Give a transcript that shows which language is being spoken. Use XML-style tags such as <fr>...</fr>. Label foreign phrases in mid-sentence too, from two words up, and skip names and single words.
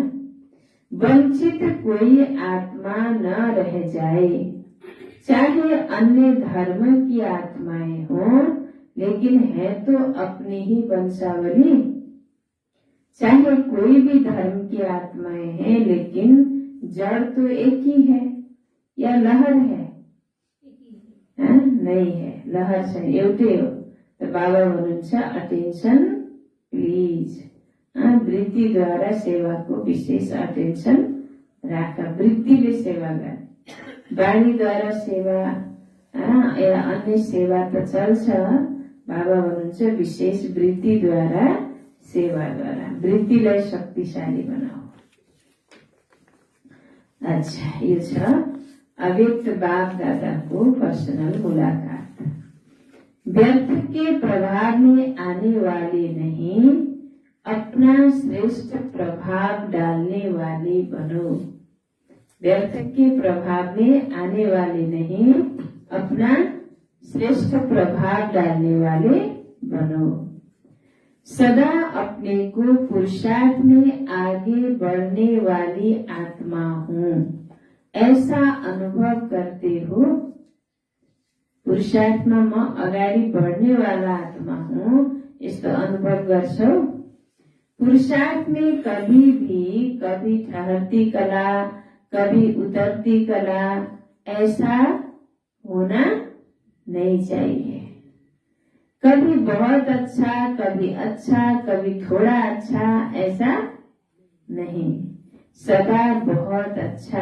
<hi>वंचित कोई आत्मा न रह जाए, चाहे अन्य धर्म की आत्माएं हों, लेकिन है तो अपनी ही वंशावली। चाहे कोई भी धर्म की आत्माएं हैं, लेकिन जड़ तो एक ही है या लहर है? नहीं है,</hi> <ne>लहर चाहिँ एउटै हो। तो बाबा भन्नुहुन्छ</ne> <en>attention please.</en> <hi>वृत्ति द्वारा सेवा को</hi> <ne>विशेष अटेन्सन राख। वृत्तिले सेवा गर, बाणी द्वारा सेवा या अन्य सेवा त चल्छ। बाबा भन्नुहुन्छ विशेष वृत्ति द्वारा सेवा गर, वृत्तिलाई शक्तिशाली बनाऊ। अच्छा, यो छ अव्यक्त बाप दादा को पर्सनल मुलाकात।</ne> <hi>व्यर्थ के प्रभाव में आने वाले नहीं, अपना श्रेष्ठ प्रभाव डालने वाले बनो। व्यर्थ के प्रभाव में आने वाले नहीं, अपना श्रेष्ठ प्रभाव डालने वाले बनो। सदा अपने को पुरुषार्थ में आगे बढ़ने वाली आत्मा हूँ, ऐसा अनुभव करते हो।</hi> <ne>पुरुषार्थमा म अगाडि बढ्ने</ne> <hi>वाला आत्मा हूँ,</hi> <ne>यस्तो अनुभव गर्छौ।</ne> <hi>पुरुषार्थ में कभी ठहरती कला, कभी उतरती कला, ऐसा होना नहीं चाहिए। कभी बहुत अच्छा, कभी थोड़ा अच्छा, ऐसा नहीं, सदा बहुत अच्छा।</hi>